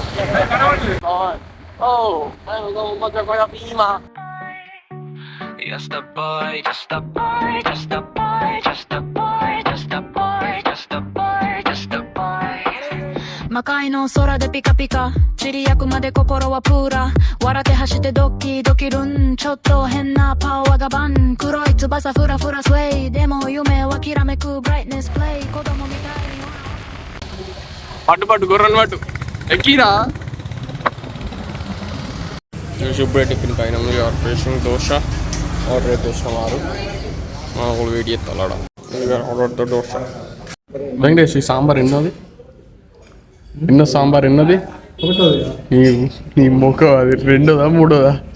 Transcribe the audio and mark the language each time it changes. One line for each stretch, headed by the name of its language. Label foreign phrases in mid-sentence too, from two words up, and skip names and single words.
English: Just a boy, just a boy, just a boy, just a boy, just a boy, just a boy, just a boy.
Japanese: 魔界の空でピカピカ散り焼くまで心はプーラ笑って走ってドキドキルンちょっと変なパワーがバン黒い翼フラフラスウェイでも夢はきらめくブライトネスプレイ子供みたいに
Telugu: పట్టు పట్టు గుర్రని పట్టు ఎక్కిరా ఇప్పుడే టిఫిన్ పైన పేషెంట్ దోశ ఆర్డర్ అయితే ఇష్టమారు మాకు వెయిట్ చేస్తాడు ఆర్డర్ దోశ వెంకటేష్ ఈ సాంబార్ ఎన్నోది ఎన్నో సాంబార్ ఎన్నోది నీ మొక్క అది రెండోదా మూడోదా